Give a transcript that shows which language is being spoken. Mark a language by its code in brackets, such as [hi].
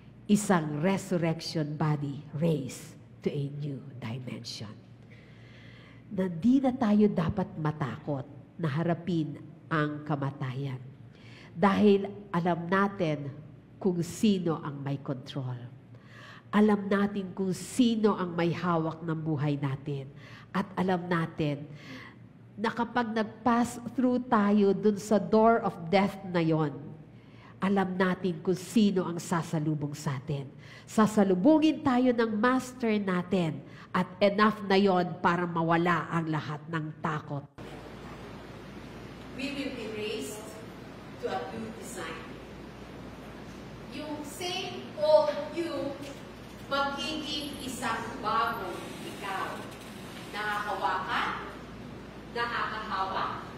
[en] Isang resurrection body raised to a new dimension. [tl] Na di na tayo dapat matakot na harapin ang kamatayan. Dahil alam natin kung sino ang may control. Alam natin kung sino ang may hawak ng buhay natin. At alam natin na kapag nag-pass through tayo dun sa door of death na yon, alam natin kung sino ang sasalubong sa atin. Sasalubungin tayo ng master natin at enough na yon para mawala ang lahat ng takot. [en] We will be raised to a new design. [tl] Yung same old you, magiging isang bagong ikaw. Nakakawakan, nakakahawak,